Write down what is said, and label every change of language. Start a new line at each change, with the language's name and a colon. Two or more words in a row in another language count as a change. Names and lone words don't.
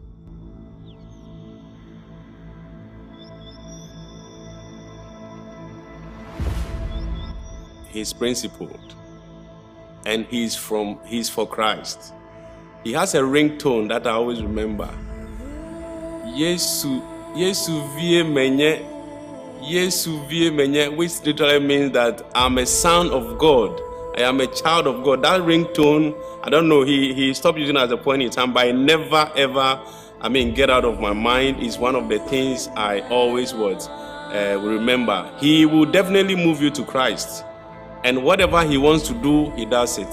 English: He's principled, and he's for Christ. He has a ringtone that I always remember.
Ewe: Yesu vie menye, Yesu vie menye,
English: which literally means that I'm a son of God. I am a child of God. That ringtone, I don't know, he stopped using it at a point in time, but I never ever, get out of my mind. Is one of the things I always will remember. He will definitely move you to Christ. And whatever he wants to do, he does it.